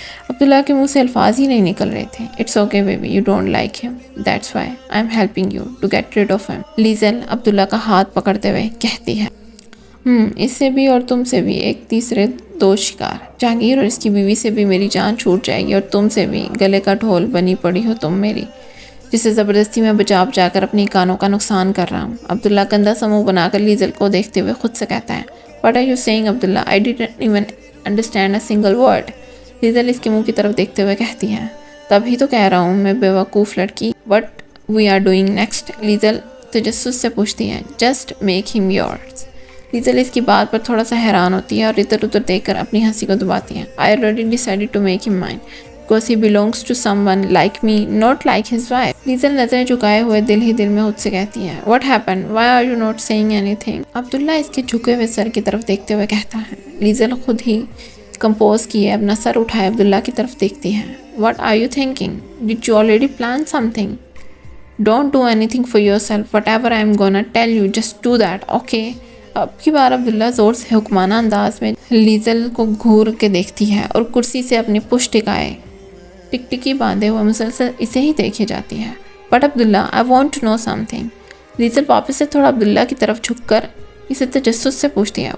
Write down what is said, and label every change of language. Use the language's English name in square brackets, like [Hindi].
[Urdu] عبداللہ کے منہ سے الفاظ ہی نہیں نکل رہے تھے. [English] It's okay baby. You don't like him. That's why I'm helping you to get rid of him. [Urdu] لیزل عبداللہ کا ہاتھ پکڑتے ہوئے کہتی ہے. اس سے بھی اور تم سے بھی ایک تیسرے دو شکار. جہانگیر اور اس کی بیوی سے بھی میری جان چھوٹ جائے گی اور تم سے بھی. گلے کا ڈھول بنی پڑی ہو تم میری, جسے زبردستی میں بچا کر اپنی کانوں کا نقصان کر رہا ہوں. عبداللہ گندا سا منہ بنا کر لیزل کو دیکھتے ہوئے خود سے کہتا ہے. [English] What are you saying Abdullah? I didn't even understand a single word. [Urdu] لیزل اس کے منہ کی طرف دیکھتے ہوئے کہتی ہے. تبھی تو کہہ رہا ہوں میں بیوقوف لڑکی. [English] What we are doing next. [Urdu] لیزل تجسس سے پوچھتی ہے. [English] Just make him yours. [Urdu] لیزل اس کی بات پر تھوڑا سا حیران ہوتی ہے اور ادھر ادھر دیکھ کر اپنی ہنسی کو دباتی ہے. [English] I already decided to make him mine. Because he belongs to someone like me, not like his wife. [Urdu] لیزل نظریں جھکائے ہوئے دل ہی دل میں خود سے کہتی ہے. [English] What happened? Why are you not saying anything? [Urdu] عبداللہ اس کے جھکے ہوئے سر کی طرف دیکھتے ہوئے کہتا ہے. لیزل خود ہی کمپوز کیے اپنا سر اٹھائے عبداللہ کی طرف دیکھتی ہے. [English] What are you thinking? Did you already plan something? Don't do anything for yourself. Whatever I'm gonna tell you, just do that, okay? [Urdu] اب کی بار عبداللہ زور سے حکمانہ انداز میں لیزل کو گھور کے دیکھتی ہے اور کرسی سے اپنی پشت ٹکائے ٹکٹکی باندھے ہوئے مسلسل اسے ہی دیکھے جاتی ہے. [English] But Abdullah I want to know something. [Urdu] لیزل واپس سے تھوڑا عبداللہ کی طرف جھک کر اسے تجسس سے پوچھتی ہے.